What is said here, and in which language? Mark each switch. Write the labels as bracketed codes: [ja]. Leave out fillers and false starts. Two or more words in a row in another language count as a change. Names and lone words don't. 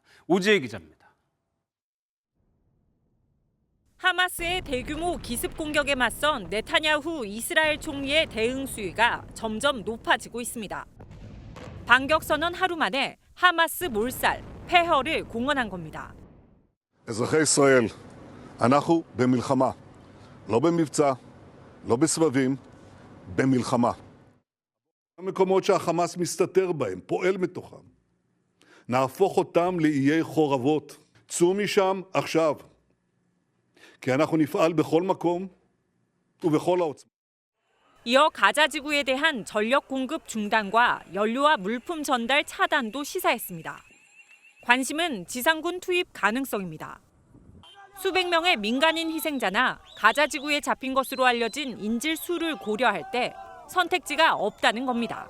[ko] 오지혜 기자입니다. 하마스의 대규모 기습 공격에 맞선 네타냐후 이스라엘 총리의 대응 수위가 점점 높아지고 있습니다. 반격선언 하루 만에 하마스 몰살, 폐허를 공언한 겁니다. [he] אזרחי ישראל, אנחנו במלחמה, לא במבצע, לא בסבבים, במלחמה. המקומות שהחמאס מסתתר בהם, פועל מתוכם. נהפוך אותם לאיי חורבות. צאו משם עכשיו. כי אנחנו נפעל בכל מקום ובכל העוצמה. [ko] 이어 가자 지구에 대한 전력 공급 중단과 연료와 물품 전달 차단도 시사했습니다. 관심은 지상군 투입 가능성입니다. 수백 명의 민간인 희생자나 가자 지구에 잡힌 것으로 알려진 인질 수를 고려할 때 선택지가 없다는 겁니다.